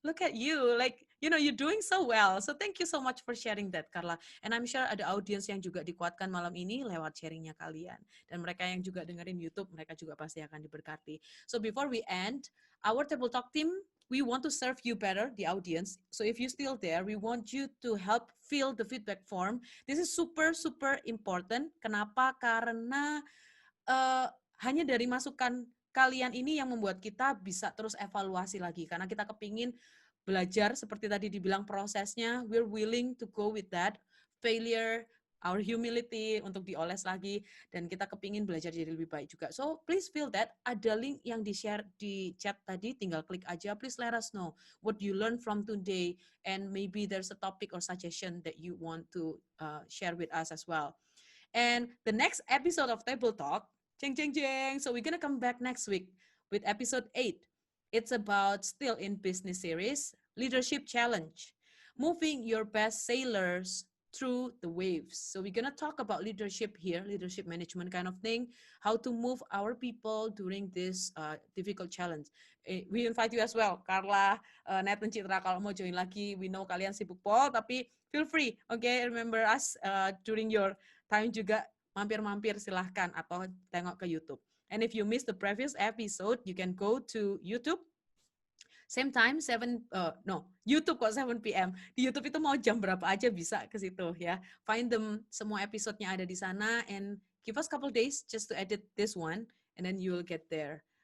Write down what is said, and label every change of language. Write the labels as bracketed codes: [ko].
[en] Look at you, like you're doing so well. So thank you so much for sharing that, Carla. And I'm sure [id] ada audience yang juga dikuatkan malam ini lewat sharingnya kalian. Dan mereka yang juga dengerin YouTube, mereka juga pasti akan diberkati. [en] So before we end, our Table Talk team, we want to serve you better, the audience. So if you're still there, we want you to help fill the feedback form. This is super, super important. [id] Kenapa? Karena hanya dari masukan kalian ini yang membuat kita bisa terus evaluasi lagi. Karena kita kepingin belajar, seperti tadi dibilang prosesnya, [en] we're willing to go with that. Failure, our humility [id] untuk dioles lagi, dan kita kepingin belajar jadi lebih baik juga. [en] So please feel that. [id] Ada link yang di-share di chat tadi, tinggal klik aja. [en] Please let us know what you learned from today, and maybe there's a topic or suggestion that you want to share with us as well. And the next episode of Table Talk, jeng jeng jeng, so we're gonna come back next week with episode 8. It's about still in business series, Leadership Challenge, moving your best sailors through the waves. So we're gonna talk about leadership here, leadership management kind of thing, how to move our people during this difficult challenge. We invite you as well, Carla, Nathan, Citra, [id] kalau mau join lagi. [en] We know [id] kalian sibuk pol, tapi [en] feel free, okay? Remember us during your time [id] juga, mampir-mampir silahkan atau tengok ke YouTube. [en] And if you missed the previous episode, you can go to YouTube. Same time, YouTube kok 7 p.m. [id] Di YouTube itu mau jam berapa aja bisa ke situ ya. [en] Find them, [id] semua episodenya ada di sana, [en] and give us a couple days just to edit this one, and then you will get there.